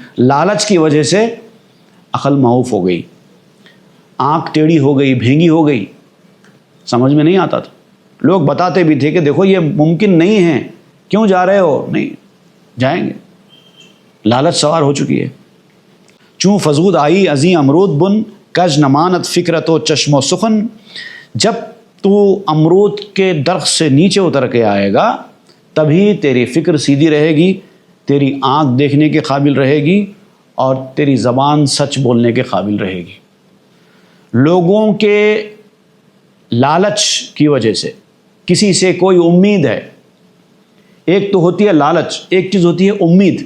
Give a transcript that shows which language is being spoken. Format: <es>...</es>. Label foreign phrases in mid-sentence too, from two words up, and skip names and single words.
<ur>لالچ کی وجہ سے عقل معوف ہو گئی، آنکھ ٹیڑھی ہو گئی، بھینگی ہو گئی، سمجھ میں نہیں آتا تھا۔ لوگ بتاتے بھی تھے کہ دیکھو یہ ممکن نہیں ہے، کیوں جا رہے ہو؟ نہیں جائیں گے، لالچ سوار ہو چکی ہے۔</ur> <fa>چوں فزود آئی ازیں امرود بن، کج نمانت فکرت و چشم و سخن،</fa> <ur>جب تو امرود کے درخت سے نیچے اتر کے آئے گا تبھی تیری فکر سیدھی رہے گی، تیری آنکھ دیکھنے کے قابل رہے گی، اور تیری زبان سچ بولنے کے قابل رہے گی۔ لوگوں کے لالچ کی وجہ سے کسی سے کوئی امید ہے، ایک تو ہوتی ہے لالچ، ایک چیز ہوتی ہے امید۔</ur>